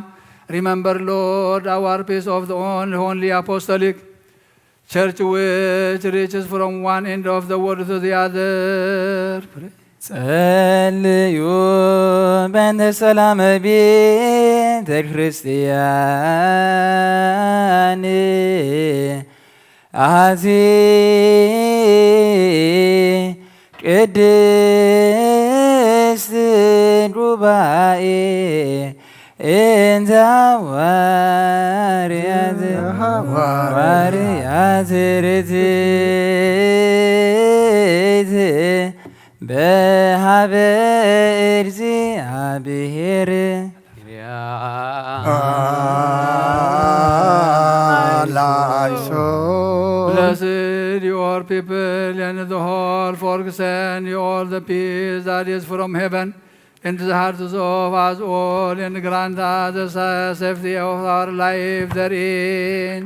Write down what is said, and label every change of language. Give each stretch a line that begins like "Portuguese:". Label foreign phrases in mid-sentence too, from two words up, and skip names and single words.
English: Remember, Lord, our peace of the only apostolic church which reaches from one end of the world to the other.
Geez: ጸልዩ በእንተ ሰላም ቤተ ክርስቲያን አሐቲ ቅድስት ጉባኤ እንተ ሐዋርያት ርትዕት በሀበ እግዚአብሔር
English: Blessed your people and the whole folks and all the peace that is from heaven into the hearts of us all and grant us the safety of our life therein.